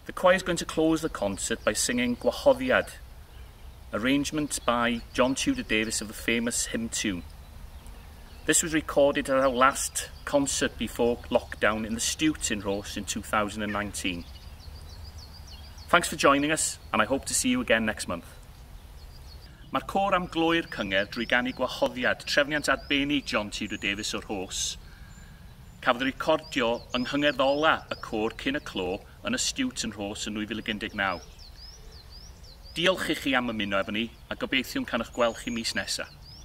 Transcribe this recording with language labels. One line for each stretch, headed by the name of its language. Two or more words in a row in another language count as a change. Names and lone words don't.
English: choir is going to close the concert by singing Gwahoddiad, arrangement by John Tudor Davis of the famous hymn tune. This was recorded at our last concert before lockdown in the Stewt in Rhos in 2019. Thanks for joining us, and I hope to see you again next month.
Welsh: Mae'r côr am gloi'r Cyngerdd drwy ganu Gwahoddiad, trefniant arbennig John Tudor Davis o'r Rhos. Cafodd ei recordio yng nghyngherddol y côr cyn y clo yn y Stewt yn Rhos yn 2019. Diolch i chi am ymuno efo ni, a gobeithio'n cael eich gweld chi mis nesaf.